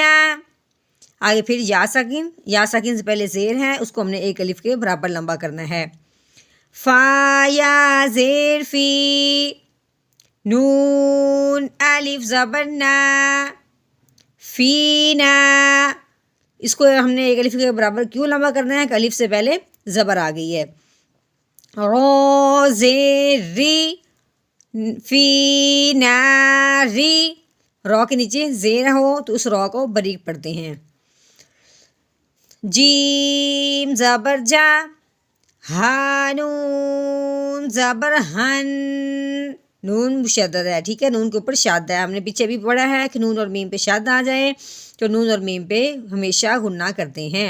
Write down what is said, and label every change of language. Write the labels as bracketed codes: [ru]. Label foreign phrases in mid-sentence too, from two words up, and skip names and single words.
[ur] آگے پھر یا ساکن سے پہلے زیر ہے، اس کو ہم نے ایک الف کے برابر لمبا کرنا ہے۔ فا یا زیر فی، نون الف زبر نا، فینا۔ اس کو ہم نے ایک الف کے برابر کیوں لمبا کرنا ہے کہ الف سے پہلے زبر آ گئی ہے۔ رو زیر ری، [ar] فی ناری، [ur] رو کے نیچے زیر ہو تو اس رو کو باریک پڑھتے ہیں۔ جیم زبر جا، ہانون زبر ہن، نون مشدد ہے، ٹھیک ہے، نون کے اوپر شاد ہے۔ ہم نے پیچھے بھی پڑھا ہے کہ نون اور میم پہ شاد آ جائے تو نون اور میم پہ ہمیشہ غنہ کرتے ہیں۔